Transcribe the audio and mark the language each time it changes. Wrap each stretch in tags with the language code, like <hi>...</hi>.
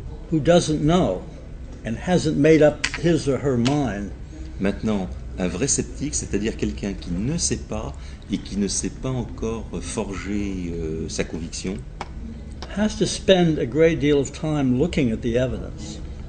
<en>who doesn't know and hasn't made up his or her mind</en> <fr>Maintenant, un vrai sceptique, c'est-à-dire quelqu'un qui ne sait pas et qui ne sait pas encore forger sa conviction,</fr> <en>has to spend a great deal of time looking at the evidence.</en>